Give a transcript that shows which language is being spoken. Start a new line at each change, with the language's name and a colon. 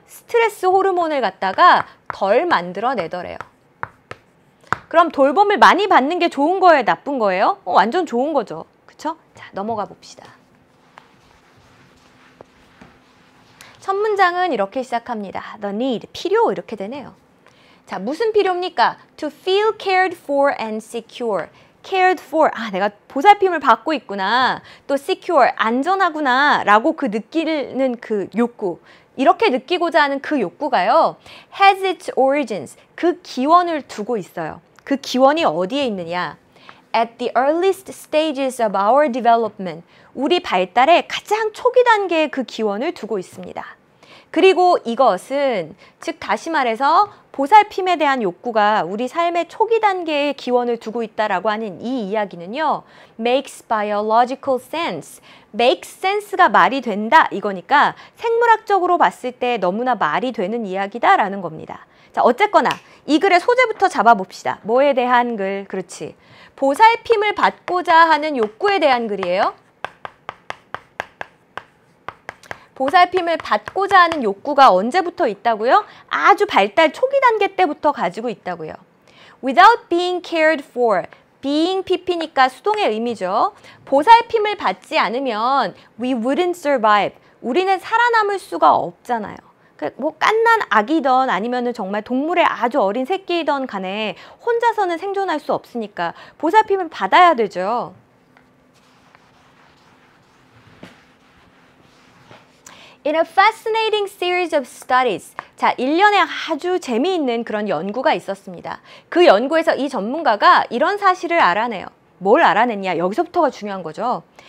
Korean: 스트레스 호르몬을 갖다가 덜 만들어내더래요. 그럼 돌봄을 많이 받는 게 좋은 거예요? 나쁜 거예요? 완전 좋은 거죠. 그쵸? 자, 넘어가 봅시다. 첫 문장은 이렇게 시작합니다.
English: The need,
Korean: 필요 이렇게 되네요. 자, 무슨 필요입니까?
English: To feel cared for and secure. cared for,
Korean: 아, 내가 보살핌을 받고 있구나. 또 secure, 안전하구나. 라고 그 느끼는 그 욕구. 이렇게 느끼고자 하는 그 욕구가요.
English: has its origins,
Korean: 그 기원을 두고 있어요. 그 기원이 어디에 있느냐.
English: At the earliest stages of our development,
Korean: 우리 발달의 가장 초기 단계에 그 기원을 두고 있습니다. 그리고 이것은, 즉 다시 말해서 보살핌에 대한 욕구가 우리 삶의 초기 단계에 기원을 두고 있다라고 하는 이 이야기는요.
English: makes biological sense. makes sense
Korean: 가 말이 된다 이거니까 생물학적으로 봤을 때 너무나 말이 되는 이야기다라는 겁니다. 자, 어쨌거나 이 글의 소재부터 잡아봅시다. 뭐에 대한 글? 그렇지. 보살핌을 받고자 하는 욕구에 대한 글이에요. 보살핌을 받고자 하는 욕구가 언제부터 있다고요? 아주 발달 초기 단계 때부터 가지고 있다고요.
English: Without being cared for.
Korean: being pp니까 수동의 의미죠. 보살핌을 받지 않으면
English: we wouldn't survive.
Korean: 우리는 살아남을 수가 없잖아요. 뭐 갓난 아기든 아니면은 정말 동물의 아주 어린 새끼이든 간에 혼자서는 생존할 수 없으니까 보살핌을 받아야 되죠.
English: In a fascinating series of studies.
Korean: 자, 일련의 아주 재미있는 그런 연구가 있었습니다. 그 연구에서 이 전문가가 이런 사실을 알아내요. 뭘 알아냈냐? 여기서부터가 중요한 거죠.